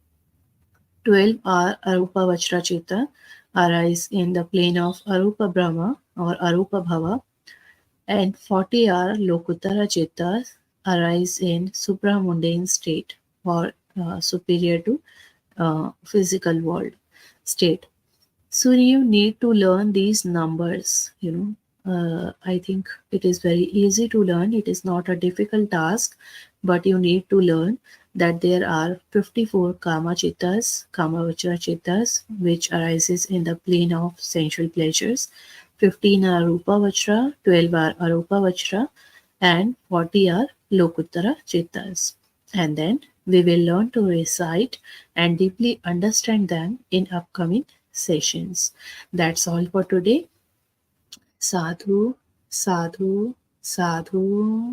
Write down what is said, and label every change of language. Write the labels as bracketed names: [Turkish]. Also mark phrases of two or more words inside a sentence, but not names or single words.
[English] 12 are [Pali] Arupa Vajra Chitta, [English] arise in the plane of [Pali] Arupa Brahma [English] or [Pali] Arupa Bhava, [English] and 40 are [Pali] Lokuttara Chittas, [English] arise in supramundane state or superior to physical world state. So you need to learn these numbers, I think it is very easy to learn. It is not a difficult task, but you need to learn that there are 54 [Pali] kama chittas, kama vachra chittas, [English] which arises in the plane of sensual pleasures. 15 are [Pali] rupa vachra, [English] 12 are [Pali] arupa vachra, [English] and 40 are [Pali] lokuttara chittas. [English] And then we will learn to recite and deeply understand them in upcoming sessions. That's all for today. [Pali] Sadhu, sadhu, sadhu.